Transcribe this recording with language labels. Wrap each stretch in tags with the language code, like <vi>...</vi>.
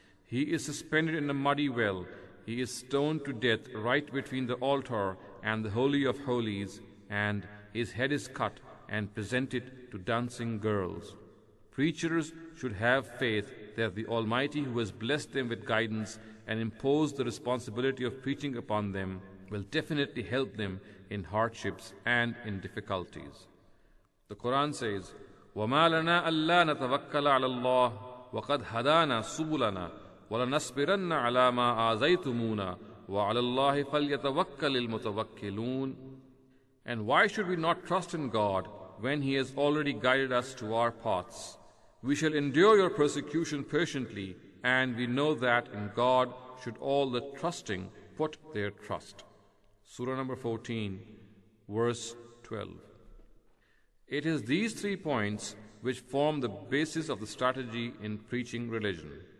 <en>He is suspended in a muddy well. He is stoned to death right between the altar and the Holy of Holies, and his head is cut and presented to dancing girls. Preachers should have faith that the Almighty, who has blessed them with guidance and imposed the responsibility of preaching upon them, will definitely help them in hardships and in difficulties. The Quran says,</en> <ar>وَمَا لَنَا أَلَّا نَتَوَكَّلَ عَلَى اللَّهِ وَقَدْ هَدَانَا سُبُلَنَا وَلَنَصْبِرَنَّ عَلَى مَا آذَيْتُمُونَا وَعَلَى اللَّهِ فَلْيَتَوَكَّلِ الْمُتَوَكِّلُونَ.</ar> <en>And why should we not trust in God when He has already guided us to our paths? We shall endure your persecution patiently, and we know that in God should all the trusting put their trust. Surah number 14, verse 12. It is these 3 points which form the basis of the strategy in preaching religion.</en>